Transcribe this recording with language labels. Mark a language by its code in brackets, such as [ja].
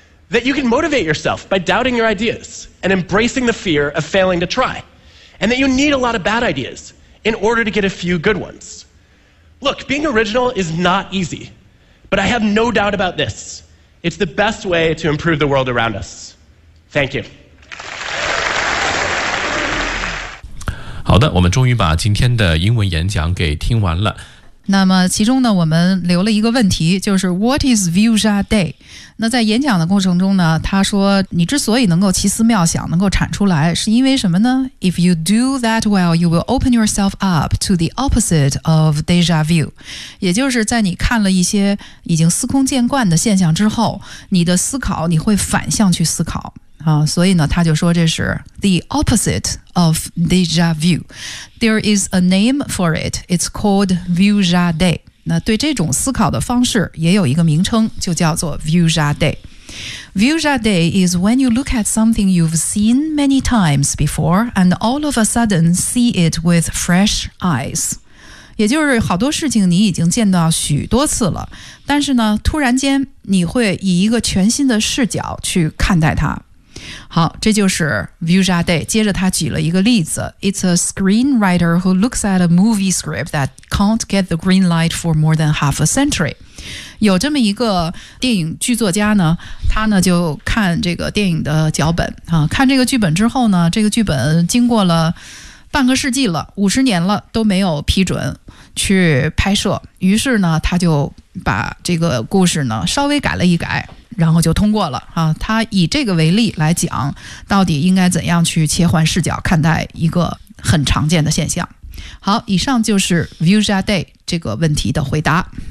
[en] That you can motivate yourself by doubting your ideas and embracing the fear of failing to try. And that you need a lot of bad ideas in order to get a few good ones. Look, being original is not easy, but I have no doubt about this. It's the best way to improve the world around us. Thank you. [zh] 好的，我们终于把今天的英文演讲给听完了。那么其中呢，我们留了一个问题，就是 [en] What is Vuja Day？ [zh] 那在演讲的过程中呢，他说你之所以能够奇思妙想，能够产出来，是因为什么呢？ [en] If you do that well, you will open yourself up to the opposite of deja vu， [zh] 也就是在你看了一些已经司空见惯的现象之后，你的思考你会反向去思考啊，所以呢，他就说这是 [en] the opposite of deja vu。 There is a name for it. It's called Vuja Day. [zh] 那对这种思考的方式也有一个名称，就叫做 Vuja Day。 [en] Vuja Day is when you look at something you've seen many times before and all of a sudden see it with fresh eyes. [zh] 也就是好多事情你已经见到许多次了，但是呢，突然间你会以一个全新的视角去看待它。好，这就是 Vuja Day。接着他举了一个例子， [en] It's a screenwriter who looks at a movie script that can't get the green light for more than half a century。 [zh] 有这么一个电影剧作家呢，他呢就看这个电影的脚本、看这个剧本之后呢，这个剧本经过了半个世纪了，五十年了，都没有批准去拍摄，于是呢他就把这个故事呢稍微改了一改，然后就通过了、他以这个为例来讲到底应该怎样去切换视角看待一个很常见的现象。好，以上就是 Vuja Day 这个问题的回答。